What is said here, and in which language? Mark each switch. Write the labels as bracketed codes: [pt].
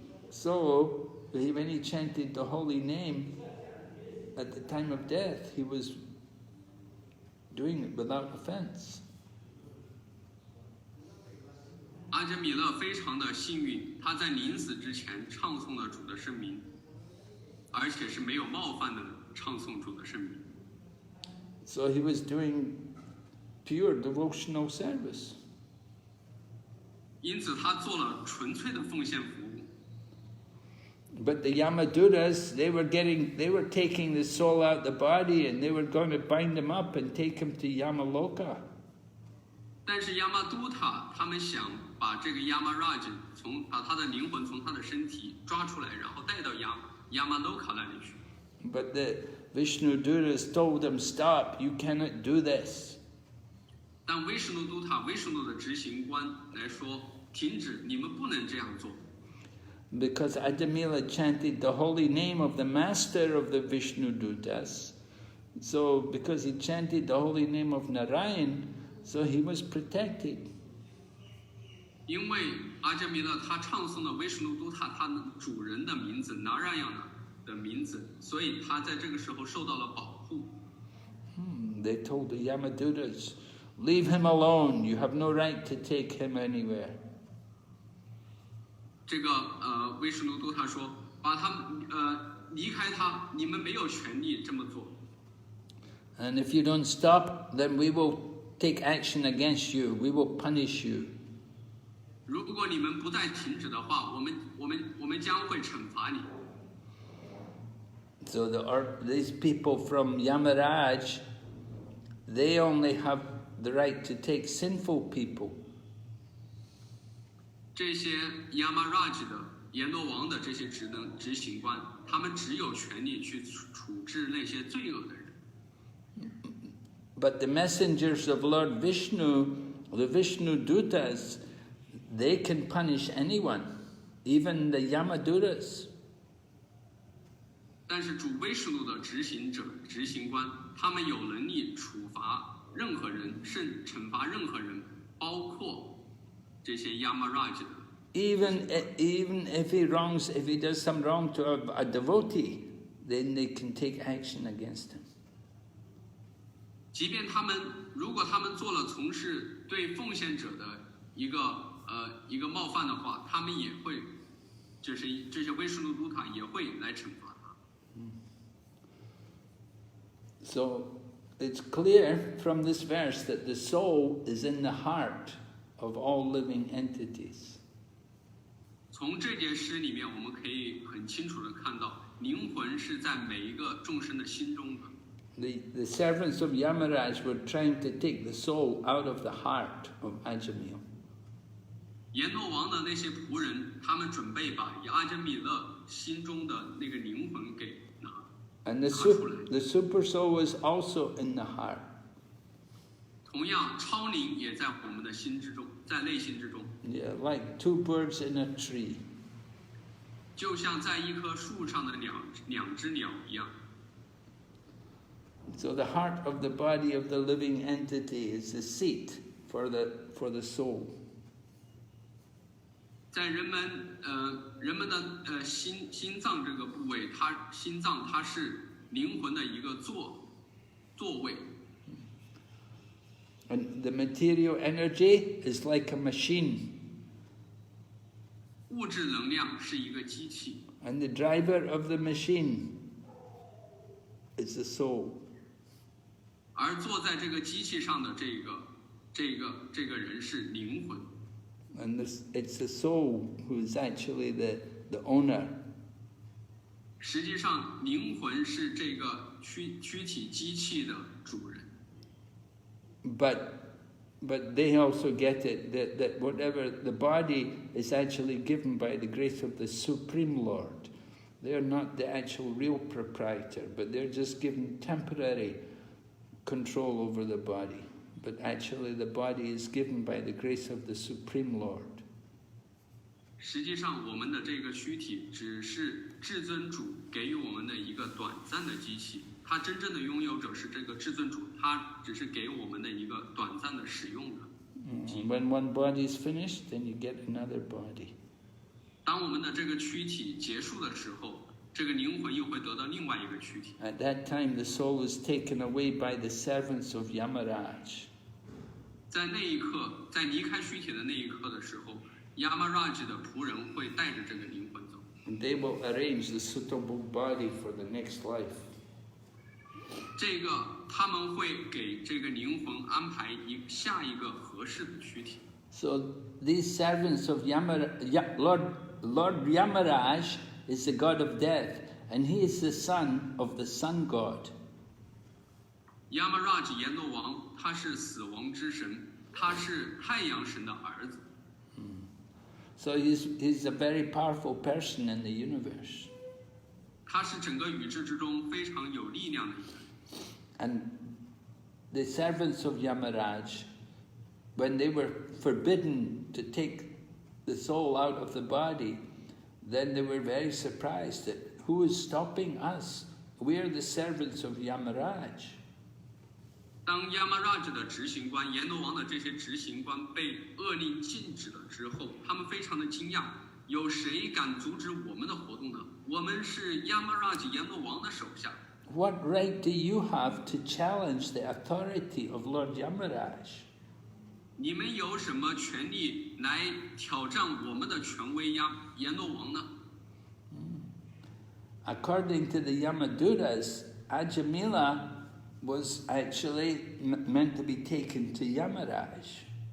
[en] So when he chanted the holy name at the time of death, he was doing it without offense. [zh] 阿伽米勒非常的幸运，他在临死之前唱诵了主的圣名，而且是没有冒犯的唱诵主的圣名。 [en] So he was doing pure devotional service. [zh] 因此他做了纯粹的奉献服务。 [en] But the Yamaduras, they were taking the soul out the body, and they were going to bind him up and take him to Yamaloka. [zh] 但是亚玛都塔他们想把这个亚玛 Raj 把他的灵魂从他的身体抓出来，然后带到亚玛 Loka 那里去。 [en] But the Vishnuduras told them, "Stop! You cannot do this." [zh] 但威什奴都塔威什奴的执行官来说，停止，你们不能这样做。 [en] Because Ajāmila chanted the holy name of the master of the Vishnudutas. So because he chanted the holy name of Narayan, so he was protected. [zh] 因为阿伽米勒他唱诵了威什奴都塔他主人的名字 Narayana 的名字，所以他在这个时候受到了保护。 [en] They told the Yamadutas, "Leave him alone. You have no right to take him anywhere." [zh] 这个威什奴都塔说，把他离开他，你们没有权利这么做。 [en] And if you don't stop, then we will take action against you. We will punish you. [zh] 如果你们不再停止的话，我们将会惩罚你。 [en] So these people from Yamaraj, they only have the right to take sinful people. [zh] 这些亚玛 Raj 的阎罗王的这些执行官，他们只有权利去处置那些罪恶的人。 [en] But the messengers of Lord Vishnu, the Vishnudutas, they can punish anyone, even the Yamadutas. [zh] 但是主威什奴的执行官，他们有能力处罚任何人，甚惩罚任何人，包括这些亚玛 Raj 的。 [en] Even if he does some wrong to a devotee, then they can take action against him. [zh] 即便如果他们做了从事对奉献者的一个冒犯的话，他们也会，就是这些威什奴都塔也会来惩罚他。 [en] So it's clear from this verse that the soul is in the heart of all living entities. [zh] 从这节诗里面，我们可以很清楚的看到，灵魂是在每一个众生的心中的。 [en] The servants of Yamaraj were trying to take the soul out of the heart of Ajāmila. [zh] 阎罗王的那些仆人，他们准备把阿迦米勒心中的那个灵魂给拿出来。 [en] The super soul was also in the heart. [zh] 同样，超灵也在我们的心之中，在内心之中。 [en] Yeah, like two birds in a tree. [zh] 就像在一棵树上的两只鸟一样。 [en] So the heart of the body of the living entity is the seat for the soul. [zh] 在人们的心脏这个部位，心脏它是灵魂的一个座位。 [en] And the material energy is like a machine. [zh] 物质能量是一个机器。 [en] And the driver of the machine is the soul. [zh] 而坐在这个机器上的这个人是灵魂。 [en] And it's the soul who is actually the owner. [zh] 实际上，灵魂是这个躯体机器的主人。 [en] But they also get it that whatever the body is actually given by the grace of the Supreme Lord. They are not the actual real proprietor, but they're just given temporary control over the body. But actually the body is given by the grace of the Supreme Lord. [zh] 实际上，我们的这个躯体只是至尊主给予我们的一个短暂的机器。他真正的拥有者是这个至尊主，他只是给我们的一个短暂的使用的。 [en] When one body is finished, then you get another body. [zh] 当我们的这个躯体结束的时候，这个灵魂又会得到另外一个躯体。 [en] At that time, the soul is taken away by the servants of Yamaraj. [zh] 在那一刻，在离开躯体的那一刻的时候，亚玛拉吉的仆人会带着这个灵魂走。 [en] And they will arrange the suitable body for the next life. [zh] 这个他们会给这个灵魂安排下一个合适的躯体。 [en] So these servants of Lord Yamaraj is the god of death, and he is the son of the sun god. [zh] 亚玛拉吉阎罗王，他是死亡之神，他是太阳神的儿子。 [en] So he's a very powerful person in the universe. [zh] 他是整个宇宙之中非常有力量的一个人。 [en] And the servants of Yamaraj, when they were forbidden to take the soul out of the body, then they were very surprised that who is stopping us? We are the servants of Yamaraj. [zh] 当亚玛拉吉的执行官、阎罗王的这些执行官被勒令禁止了之后，他们非常的惊讶，有谁敢阻止我们的活动呢？我们是亚玛拉吉阎罗王的手下。 [en] What right do you have to challenge the authority of Lord Yamaraj? [zh] 你们有什么权利来挑战我们的权威阎罗王呢？ [en] According to the Yamaduras, Ajāmila was actually meant to be taken to Yamaraj.